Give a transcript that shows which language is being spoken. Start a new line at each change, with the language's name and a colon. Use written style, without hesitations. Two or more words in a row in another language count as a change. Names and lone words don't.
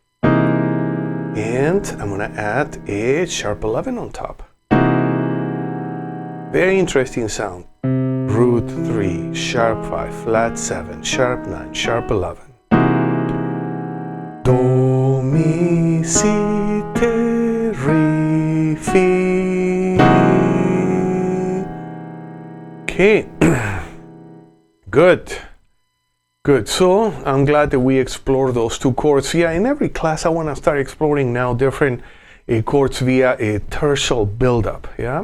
English: And I'm going to add a sharp 11 on top. Very interesting sound. Root 3, sharp 5, flat 7, sharp 9, sharp 11. Do, mi, si, te, re, fi. Okay. Good. Good, so I'm glad that we explored those two chords. Yeah, in every class I want to start exploring now different chords via a tertial buildup, yeah?